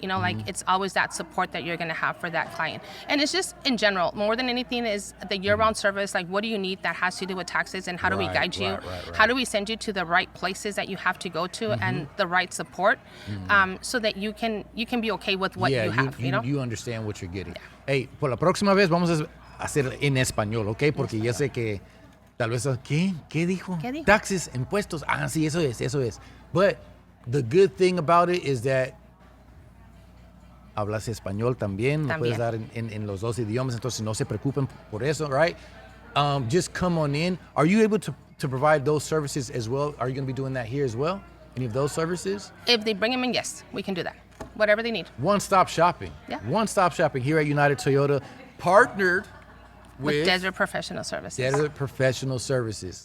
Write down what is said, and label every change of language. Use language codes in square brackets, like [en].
[en] Like it's always that support that you're going to have for that client. And it's just in general, more than anything is the year-round service. Like, what do you need that has to do with taxes, and how do we guide you? Right. How do we send you to the right places that you have to go to and the right support, so that you can be okay with what you have, You understand what you're getting. [es] Hey, por la próxima vez vamos a hacer en español, ¿ok? Porque yo sé que tal vez, ¿qué dijo? ¿Qué dijo? Taxes, impuestos. Ah, sí, eso es. [en] But the good thing about it is that [es] hablas español también. Lo puedes dar en los dos idiomas, entonces no se preocupen por eso, right? [en] Just come on in. Are you able to provide those services as well? Are you going to be doing that here as well? Any of those services? If they bring them in, yes, we can do that. Whatever they need. One-stop shopping. Yeah. One-stop shopping here at United Toyota, partnered with Desert Professional Services. Desert Professional Services.